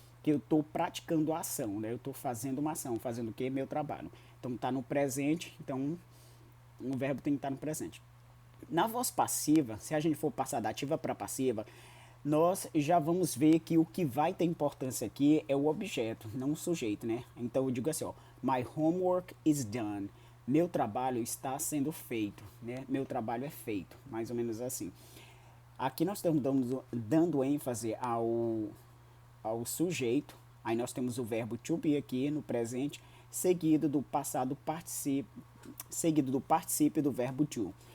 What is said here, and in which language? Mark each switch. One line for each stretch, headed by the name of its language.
Portuguese: Que eu estou praticando a ação, né? Eu estou fazendo uma ação, fazendo o que? Meu trabalho. Então está no presente, então o verbo tem que estar no presente. Na voz passiva, se a gente for passar da ativa para passiva, nós já vamos ver que o que vai ter importância aqui é o objeto, não o sujeito, né? Então eu digo assim, ó,
English: my homework is done.
Portuguese: Meu trabalho está sendo feito, né? Meu trabalho é feito, mais ou menos assim. Aqui nós estamos dando ênfase ao sujeito. Aí nós temos o verbo to be aqui no presente, seguido do passado particípio, seguido do particípio do verbo to.